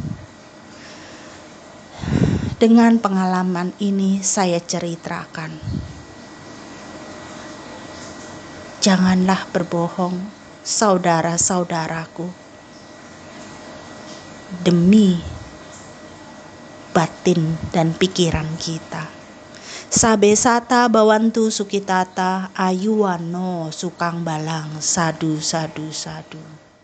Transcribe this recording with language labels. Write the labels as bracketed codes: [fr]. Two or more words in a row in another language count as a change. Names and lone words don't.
[id] Dengan pengalaman ini saya ceritakan. Janganlah berbohong, saudara-saudaraku, demi batin dan pikiran kita. [pi] Sabesata bawantu sukitata ayuwano sukang balang sadu sadu sadu.